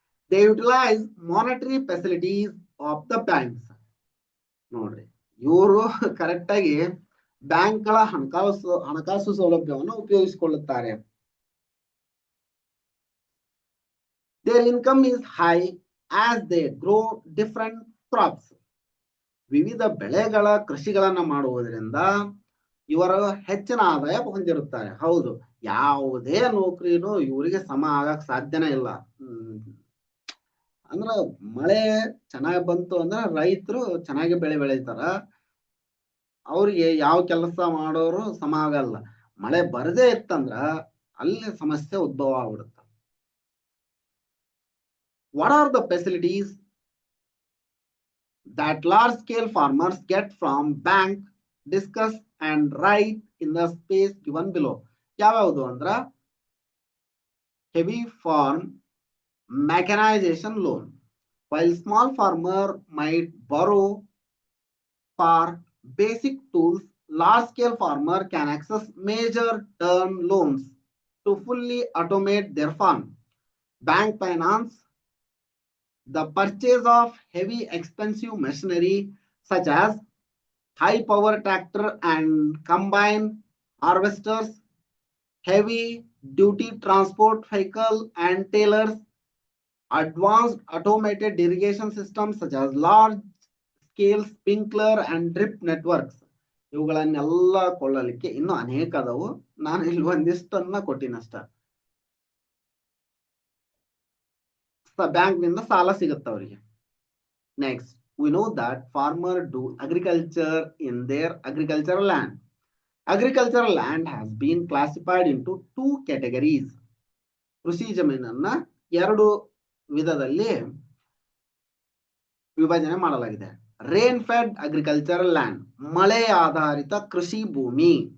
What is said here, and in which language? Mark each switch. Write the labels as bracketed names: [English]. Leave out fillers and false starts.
[English] They utilize monetary facilities of the banks. [Kannada] ನೋಡ್ರಿ, ಇವರು correct ಆಗಿ ಬ್ಯಾಂಕ್ಗಳ ಹಣಕಾಸು ಸೌಲಭ್ಯವನ್ನು ಉಪಯೋಗಿಸಿಕೊಳ್ಳುತ್ತಾರೆ. [English] Their income is high as they grow different crops. [Kannada] ವಿವಿಧ ಬೆಳೆಗಳ ಕೃಷಿಗಳನ್ನ ಮಾಡುವುದರಿಂದ ಇವರು ಹೆಚ್ಚಿನ ಆದಾಯ ಹೊಂದಿರುತ್ತಾರೆ. ಹೌದು, ಯಾವುದೇ ನೌಕರಿನೂ ಇವರಿಗೆ ಸಮ ಆಗಕ್ ಸಾಧ್ಯನೇ ಇಲ್ಲ. ಅಂದ್ರ ಮಳೆ ಚೆನ್ನಾಗಿ ಬಂತು ಅಂದ್ರೆ ರೈತರು ಚೆನ್ನಾಗಿ ಬೆಳೆ ಬೆಳೀತಾರ. ಅವ್ರಿಗೆ ಯಾವ ಕೆಲಸ ಮಾಡೋರು ಸಮ ಆಗಲ್ಲ. ಮಳೆ ಬರದೇ ಇತ್ತಂದ್ರ ಅಲ್ಲಿ ಸಮಸ್ಯೆ ಉದ್ಭವ ಆಗ್ಬಿಡುತ್ತೆ. [English] What are the facilities that large scale farmers get from bank? Discuss and write in the space given below. [Kannada] ಯಾವ್ಯಾವುದು ಅಂದ್ರ [English] heavy farm mechanization loan. While small farmer might borrow for basic tools, large scale farmer can access major term loans to fully automate their farm. Bank finance the purchase of heavy expensive machinery such as high power tractor and combine harvesters, heavy duty transport vehicle and trailers, advanced automated irrigation systems such as large scale sprinkler and drip networks. [Kannada] ಇವುಗಳನ್ನೆಲ್ಲ ಕೊಳ್ಳಲಿಕ್ಕೆ ಇನ್ನೂ ಅನೇಕ ಅದಾವು. ನಾನು ಇಲ್ಲಿ ಒಂದಿಷ್ಟನ್ನ ಕೊಟ್ಟಿನಷ್ಟ. Bank ನಿಂದ ಸಾಲ ಸಿಗುತ್ತೆ ಅವರಿಗೆ. [English] Next, we know that farmer do agriculture in their agricultural land. Agricultural land has been classified into 2 categories. [Kannada] ಕೃಷಿ ಜಮೀನನ್ನ 2 ವಿಧದಲ್ಲಿ ವಿಭಜನೆ ಮಾಡಲಾಗಿದೆ. [English] rain fed agricultural land, [Kannada] ಮಳೆ ಆಧಾರಿತ ಕೃಷಿ ಭೂಮಿ.